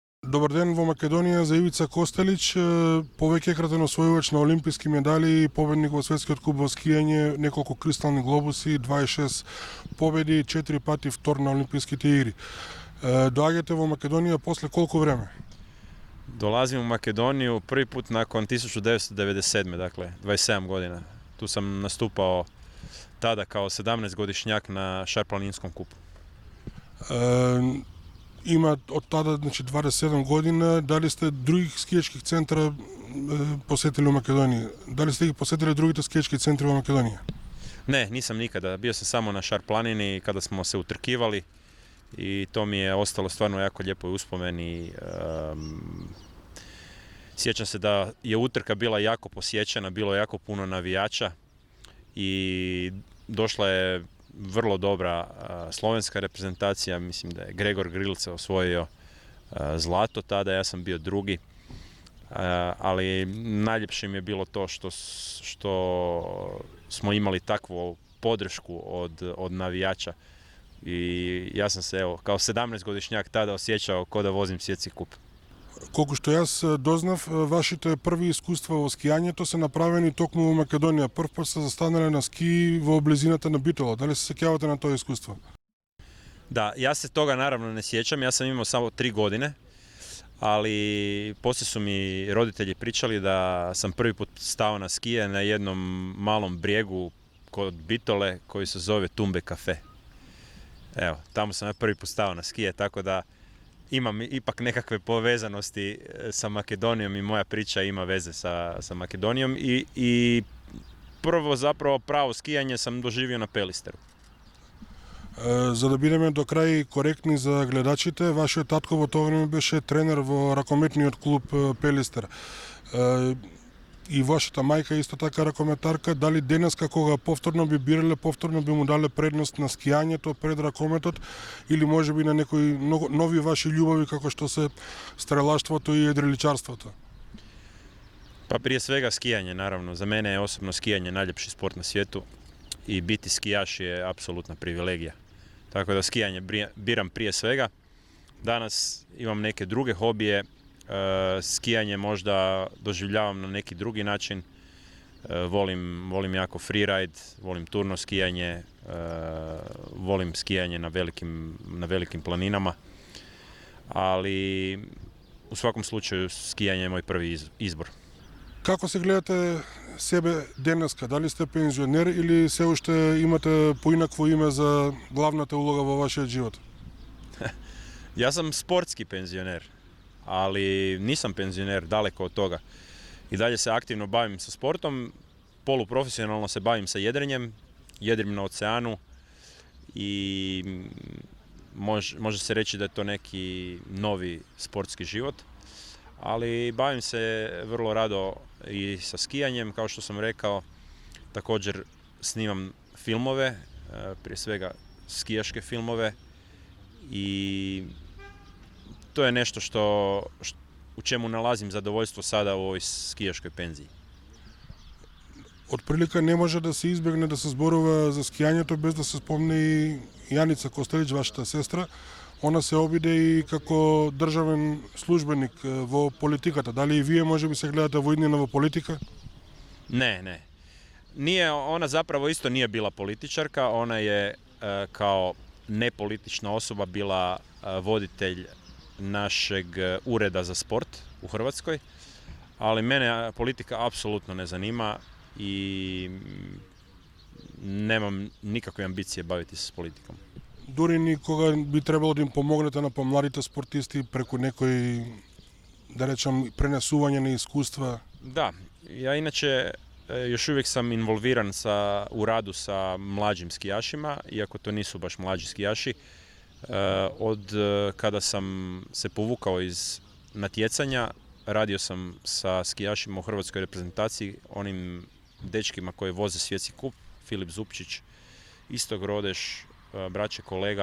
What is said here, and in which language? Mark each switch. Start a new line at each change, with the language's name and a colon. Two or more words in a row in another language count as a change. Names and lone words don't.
Macedonian: Добар ден во Македонија за Ивица Костелич, повеќекратен освојувач на олимписки медали, победник во светскиот куп во скијање, неколку кристални глобуси, 26 победи, 4 пати втор на олимписките игри. Доаѓате во Македонија после колку време?
Croatian: Dolazim u Makedoniju prvi put nakon 1997. Dakle 27 godina. Tu sam nastupao tada kao 17-godišnjak na šarplaninskom kupu.
Macedonian: Има од тада, значи 27 година, дали сте други скијачки центра посетили у Македонија? Дали сте ги посетили другите скијачки центри во Македонија?
Croatian: Ne, nisam nikada. Bio sam samo na šarplanini kada smo se utrkivali i to mi je ostalo stvarno jako lijepo i uspomeni. Sjećam se da je utrka bila jako posjećena, bilo je jako puno navijača i došla je vrlo dobra slovenska reprezentacija, mislim da je Gregor Grilce osvojio zlato tada, ja sam bio drugi, ali najljepše mi je bilo to što smo imali takvu podršku od navijača i ja sam se evo kao 17-godišnjak tada osjećao kao da vozim svjetski kup.
Macedonian: Колку што јас дознав, вашите први искуства во скијањето се направени токму во Македонија. Прв пат сте застанале на ски во близината на Битола. Дали се сеќавате на тоа искуство?
Croatian: Da, ja se toga naravno ne sjećam, ja sam imao samo 3 godine, ali poslije su mi roditelji pričali da sam prvi put stao na skije na jednom malom brijegu kod Bitole koji se zove Tumbe Cafe. Evo, tamo sam ja prvi put stao na skije, tako da imam ipak nekakve povezanosti sa Makedonijom i moja priča ima veze sa Makedonijom i prvo zapravo pravo skijanje sam doživio na Pelisteru.
Macedonian: За да бидеме до крај коректни за гледачите, вашиот татко во тоа време беше тренер во ракометниот клуб Пелистер. И вашата мајка исто така ракометарка. Дали денеска кога повторно би бирале, повторно би му дале предност на скијањето пред ракометот или можеби на некои нови ваши љубови како што се стрелаштвото и едриличарството?
Croatian: Pa prije svega skijanje, naravno. Za mene je osobno skijanje najljepši sport na svijetu i biti skijaš je apsolutna privilegija. Tako da skijanje biram prije svega. Danas imam neke druge hobije, skijanje možda doživljavam na neki drugi način. Volim jako freeride, volim turno skijanje, volim skijanje na velikim planinama, ali u svakom slučaju skijanje je moj prvi izbor.
Macedonian: Како се гледате себе денеска? Дали сте пензионер или се уште имате поинакво име за главната улога во вашиот живот?
Croatian: Ja sam sportski penzioner, ali nisam penzioner, daleko od toga. I dalje se aktivno bavim sa sportom, poluprofesionalno se bavim sa jedrenjem, jedrim na oceanu i može se reći da je to neki novi sportski život. Ali bavim se vrlo rado i sa skijanjem, kao što sam rekao, također snimam filmove, prije svega skijaške filmove i to je nešto u čemu nalazim zadovoljstvo sada u ovoj skijaškoj penziji.
Macedonian: Од прилика не може да се избегне да се зборува за скијањето без да се спомне и Јаница Костелич, вашата сестра. Она се обиде и како државен службеник во политиката. Дали и вие може би се гледате во иднина во политика?
Croatian: Ne. Ona zapravo isto nije bila političarka, ona je kao nepolitična osoba bila voditelj našeg ureda za sport u Hrvatskoj, ali mene politika apsolutno ne zanima i nemam nikakve ambicije baviti se s politikom.
Macedonian: Дури ни кога би требало да им помогнете на помладите спортисти преку некои, да речам, пренесување на искуства?
Croatian: Da, ja inače još uvijek sam involviran u radu sa mlađim skijašima, iako to nisu baš mlađi skijaši. Od kada sam se povukao iz natjecanja, radio sam sa skijašima u hrvatskoj reprezentaciji, onim dečkima koji voze svjetski kup, Filip Zupčić, Istog Rodeš, braće kolega.